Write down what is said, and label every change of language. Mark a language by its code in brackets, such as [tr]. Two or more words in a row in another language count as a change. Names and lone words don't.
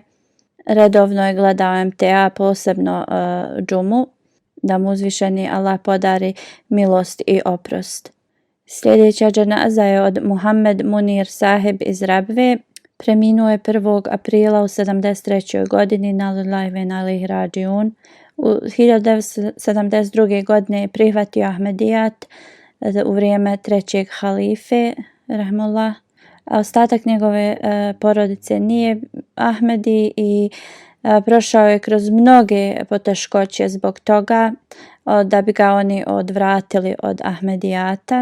[bs] Redovno je gledao MTA, posebno džumu, da mu uzvišeni Allah podari milost i oprost. Sljedeća dženaza je od Muhammed Munir Saheb iz Rabve. Preminuo je 1. aprila u 73. [ar] godini, إنا لله وإنا إليه راجعون. [bs] U 1972. godine je prihvatio Ahmedijat u vrijeme 3. halife, rahmullah. A ostatak njegove porodice nije Ahmedi i prošao je kroz mnoge poteškoće zbog toga, da bi ga oni odvratili od Ahmedijata.